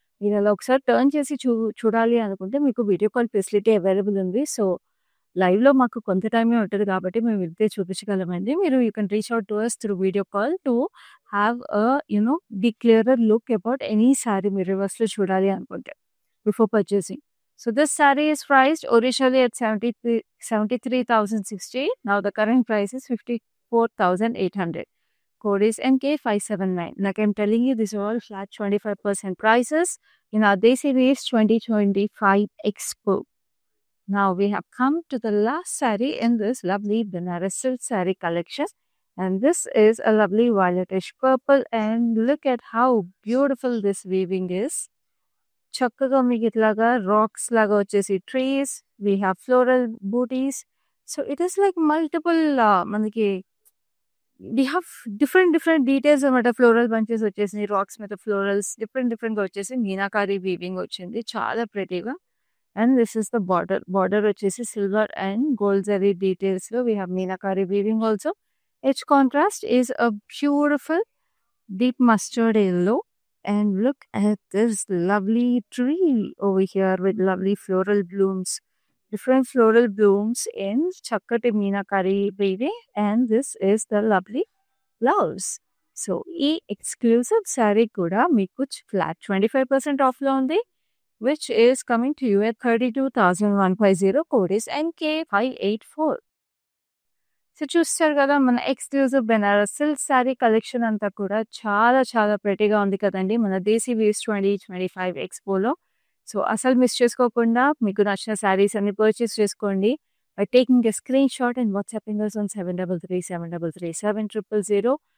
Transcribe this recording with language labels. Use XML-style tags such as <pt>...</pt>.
<te>మీరు అలా ఒకసారి టర్న్ చేసి చూడాలి అనుకుంటే మీకు వీడియో కాల్ ఫెసిలిటీ అవైలబుల్ ఉంది. సో, లైవ్‌లో మాకు కొంత టైమే ఉంటది కాబట్టి మేము ఇదే చూపించగలమండి.</te> <en>మీరు you can reach out to us through video call to have the clearer look about any sorry</en> <te>మీరు రివర్స్‌లో చూడాలి అనుకుంటే</te> <en>Before purchasing. So this saree is priced originally at 73,060. Now the current price is 54,800. Code is NK579. Like I'm telling you, these are all flat 25% prices in our Desi Waves 2025 Expo. Now we have come to the last saree in this lovely Banaras silk saree collection. And this is a lovely violetish purple. And look at how beautiful this weaving is.</en> <te>చక్కగా మీకు ఇట్లాగా racks లాగా వచ్చేసి trees,</te> <en>We have floral bootis. So it is like multiple మనకి we have different details అనమాట.</en> <te>Floral bunches వచ్చేసి racks మీద florals డిఫరెంట్గా వచ్చేసి మీనాకారి వీవింగ్ వచ్చింది చాలా ప్రెటీగా.</te> <en>And this is the border వచ్చేసి silver and gold zari డీటెయిల్స్లో we have Meenakari weaving also. Edge contrast is a beautiful deep mustard yellow. And look at this lovely tree over here with lovely floral blooms. Different floral blooms in Chakkati Meenakari weaving. And this is the lovely blouse. So,</en> <te>ee exclusive saree kuda meeku flat 25% off lo undi,</te> <en>which is coming to you at 32,150. Code is NK584.</en> <te>So చూస్తారు కదా మన exclusive Banaras silk sari collection అంతా కూడా చాలా ప్రెటీగా ఉంది కదండి మన దేశీ weaves 2025 ఎక్స్పోలో. So అసలు మిస్ చేసుకోకుండా మీకు నచ్చిన శారీస్ అన్ని పర్చేస్ చేసుకోండి</te> <en>By taking a screenshot and WhatsApping us on 7337337000.</en>